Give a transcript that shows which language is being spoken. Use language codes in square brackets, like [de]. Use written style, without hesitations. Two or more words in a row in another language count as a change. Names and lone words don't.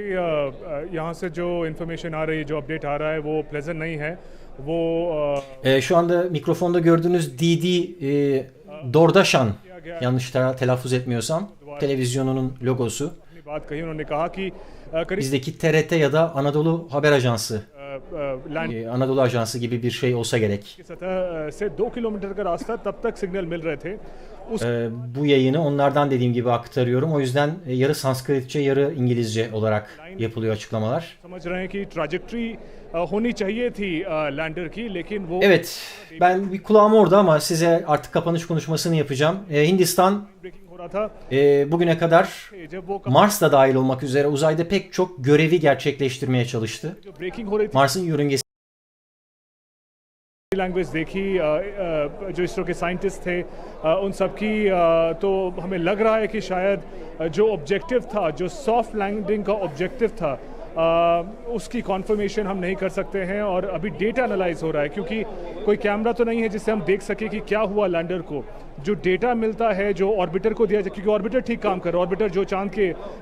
[tr] Şu anda mikrofonda gördüğünüz Dordaşan, yanlış telaffuz etmiyorsam, televizyonunun logosu. Bizdeki TRT ya da Anadolu Haber Ajansı [hi] लैंड [tr] Anadolu Ajansı gibi bir şey olsa gerek. [hi] की सतह से 2 किलोमीटर का रास्ता तब तक सिग्नल मिल रहे थे [tr] Bu yayını onlardan dediğim gibi aktarıyorum. O yüzden yarı Sanskritçe yarı İngilizce olarak yapılıyor açıklamalar. [hi] समझ रहे हैं कि ट्रैजेक्टरी होनी चाहिए थी लैंडर की लेकिन वो [tr] Evet, ben bir kulağım orada ama size artık kapanış konuşmasını yapacağım. Hindistan [hi] ब्रेकिंग हो रहा था [tr] bugüne kadar [hi] जब वो [tr] Mars da dahil olmak üzere uzayda pek çok görevi gerçekleştirmeye çalıştı. [hi] जो ब्रेकिंग हो रही थी [tr] Mars'ın yörüngesi [hi] लैंग्वेज देखी जो इसरो के साइंटिस्ट थे उन सब की तो हमें लग रहा है कि शायद जो ऑब्जेक्टिव था जो [en] soft landing [hi] का ऑब्जेक्टिव था उसकी कॉन्फर्मेशन हम नहीं कर सकते हैं और अभी [en] data analyze [hi] हो रहा है क्योंकि कोई कैमरा तो नहीं है जिससे हम देख सके कि क्या हुआ लैंडर को जो डेटा मिलता है जो ऑर्बिटर को दिया जाए क्योंकि ऑर्बिटर ठीक काम कर रहा है ऑर्बिटर जो चांद के